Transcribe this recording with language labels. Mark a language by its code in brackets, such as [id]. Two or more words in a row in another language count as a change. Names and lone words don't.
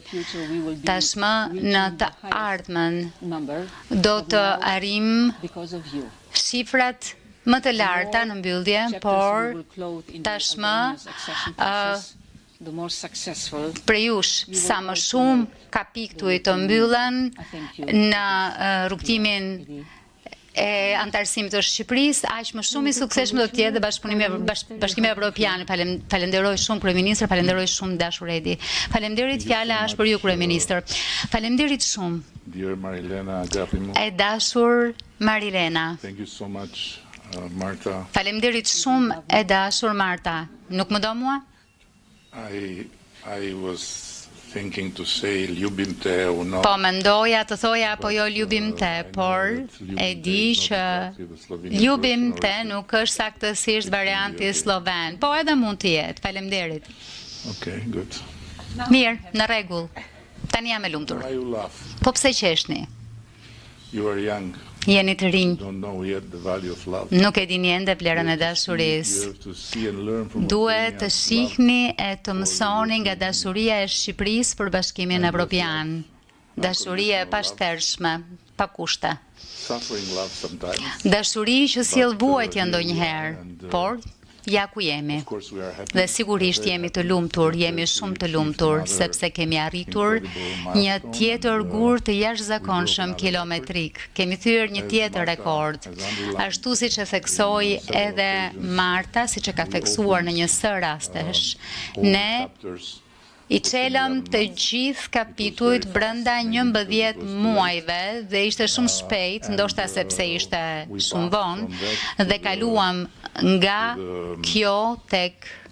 [sq] Tashmë në të ardhmen do të arrim shifrat më të larta në mbyllje, por tashmë prejush sa më shumë kapituj të mbyllen në rrugtimin e antarësimit të Shqipërisë, aq më shumë i suksesshëm do të jetë Bashkimi Evropian. Falenderoj shumë kryeministër, falenderoj shumë dashur Edi. Faleminderit, fjala është për ju kryeministër. Faleminderit shumë. [en] Dear Marilena Agapimo. [sq] E dashur Marilena. [en] Thank you so much, Marta. [sq] Faleminderit shumë e dashur Marta. Nuk më do mua? [en] I was thinking to say [sl] ljubim te [en] or not. [sq] Po mendoja të thoja apo jo [sl] ljubim te, [sq] por e di që [sl] ljubim te [sq] nuk është saktësisht varianti sloven, po edhe mund të jetë. Faleminderit. [en] Okay, good. [sq] Mirë, në rregull. Tani jam e lumtur. [en] Why you laugh? [sq] Po pse qeshni? [en] You are young. [sq] Jeni të rinj. [en] Don't know yet the value of love. [sq] Nuk e dini ende vlerën e dashurisë. [en] You have to see and learn from [sq] Duhet të shihni e të mësoni nga dashuria e Shqipërisë për Bashkimin Evropian. Dashuria e pashtershme, pa kushte. [en] suffering love sometimes. [sq] Dashuri që sjell vuajtje ndonjëherë, por ja ku jemi. Dhe sigurisht jemi të lumtur, jemi shumë të lumtur, sepse kemi arritur një tjetër gur të jashtëzakonshëm kilometrik. Kemi thyer një tjetër rekord. Ashtu siç e theksoi edhe Marta, siç e ka theksuar në një sër rastesh, ne I çelëm të gjithë kapitujt brenda 11 muajve dhe ishte shumë shpejt, ndoshta sepse ishte shumë vonë, dhe kaluam nga kjo tek